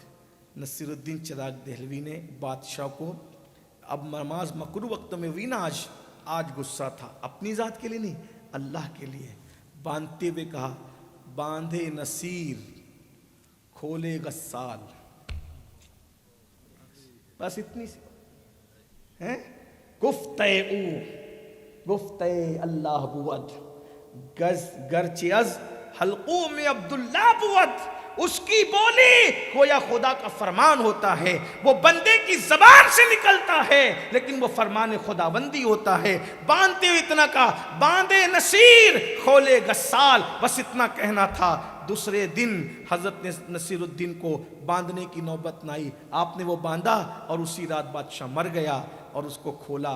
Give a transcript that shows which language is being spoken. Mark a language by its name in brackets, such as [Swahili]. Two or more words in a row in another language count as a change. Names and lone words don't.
[Urdu] نصیر الدین چراغ دہلوی نے بادشاہ کو, اب نماز مکروہ وقت میں ہوئی نا, آج غصہ تھا, اپنی ذات کے لیے نہیں, اللہ کے لیے, باندھتے ہوئے کہا باندھے نصیر کھولے غسال، بس اتنی سی ہیں. [Persian] گفتہ او گفتہ اللہ بود، گرچہ از حلقوم عبداللہ بود. [Urdu] اس کی بولی گویا خدا کا فرمان ہوتا ہے، وہ بندے کی زبان سے نکلتا ہے لیکن وہ فرمان خداوندی ہوتا ہے. باندھتے ہوئے اتنا کہا باندھے نصیر کھولے غسال، بس اتنا کہنا تھا. دوسرے دن حضرت نصیر الدین کو باندھنے کی نوبت نہ آئی، آپ نے وہ باندھا اور اسی رات بادشاہ مر گیا اور اس کو کھولا.